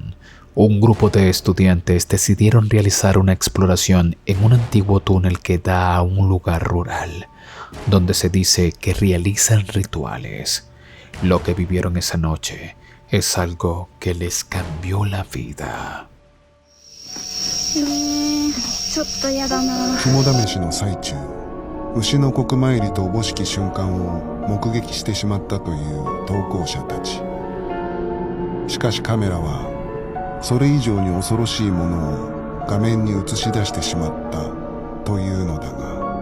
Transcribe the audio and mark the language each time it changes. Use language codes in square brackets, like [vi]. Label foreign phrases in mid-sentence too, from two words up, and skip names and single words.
[es] Un grupo de estudiantes decidieron realizar una exploración en un antiguo túnel que da a un lugar rural, donde se dice que realizan rituales. Lo que vivieron esa noche es algo que les cambió la vida. [ja] ちょっとやだな。肝試しの最中、牛の国参りとおぼしき瞬間を目撃してしまったという投稿者たち。しかしカメラはそれ以上に恐ろしいものを画面に映し出してしまったというのだが。